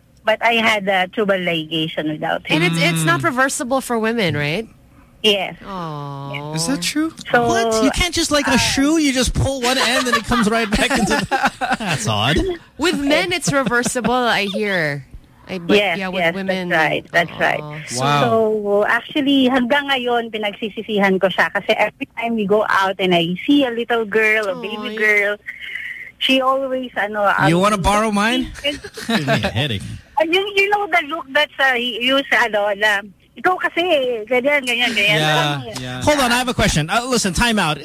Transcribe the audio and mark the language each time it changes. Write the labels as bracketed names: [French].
[English] But I had a tubal ligation without him. And it's not reversible for women, right? Yes. Aww. Is that true? So, what? You can't just like a shoe, you just pull one end and it comes right back into the... That's odd. With men, it's reversible, I hear. Yes, women, that's right. Wow. So actually, [Filipino] hanggang ngayon, pinagsisisihan ko siya. [English] Kasi every time we go out and I see a little girl, a baby girl, she always... You want to borrow mine? Give me a headache. You know the look that's used... Hold on, I have a question. Listen, time out.